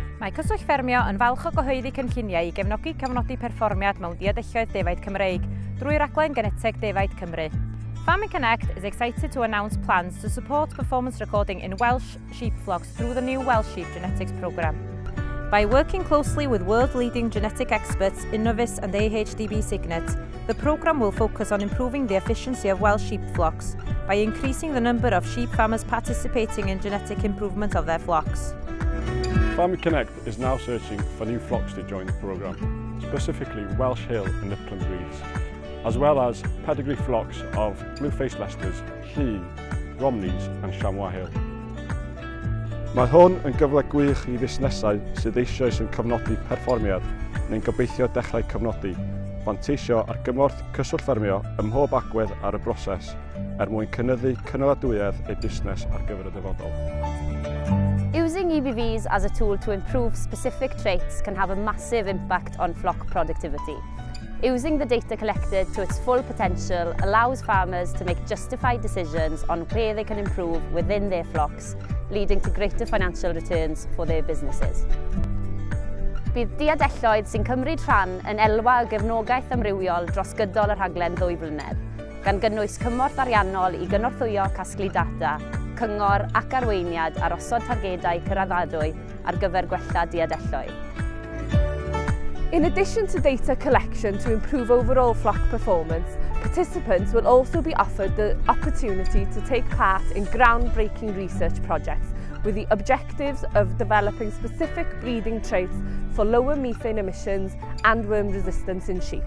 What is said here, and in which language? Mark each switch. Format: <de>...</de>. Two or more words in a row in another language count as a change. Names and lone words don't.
<cy>Mae cyswllt ffermio yn falch o gyhoeddi cynlluniau i gefnogi cefnogi perfformiad mewn diadelloedd defaid Cymreig drwy Rhaglen Geneted Defaid Cymru.</cy> <en>Farming Connect is excited to announce plans to support performance recording in Welsh sheep flocks through the new Welsh Sheep Genetics Programme. By working closely with world-leading genetic experts Innovis and AHDB Signet, the programme will focus on improving the efficiency of Welsh sheep flocks by increasing the number of sheep farmers participating in genetic improvement of their flocks. Farming Connect is now searching for new flocks to join the programme, specifically Welsh Hill and Upland breeds, as well as pedigree flocks of blue-faced Leicesters, Llŷn, Romneys and Chamois Hill.</en> <cy>Mae hwn yn gyfle gwych i fusnesau sydd eisoes yn cofnodi perfformiad neu'n gobeithio dechrau cofnodi, fanteisio ar gymorth cyswllt ffermio ym mhob agwedd ar y broses mwyn cynyddu cynaladwyedd eu busnes ar gyfer y dyfodol.</cy> <en>Using EBVs as a tool to improve specific traits can have a massive impact on flock productivity. Using the data collected to its full potential allows farmers to make justified decisions on where they can improve within their flocks, leading to greater financial returns for their businesses.</en> <cy>Bydd diadelloedd sy'n cymryd rhan yn elwa o gefnogaeth amrywiol dros gydol y rhaglen 2 blynedd, gan gynnwys cymorth ariannol i gynorthwyo casglu data, cyngor ac arweiniad ar osod targedau cyrraddadwy ar gyfer gwella diadelloedd.</cy> <en>In addition to data collection to improve overall flock performance, participants will also be offered the opportunity to take part in groundbreaking research projects with the objectives of developing specific breeding traits for lower methane emissions and worm resistance in sheep.</en>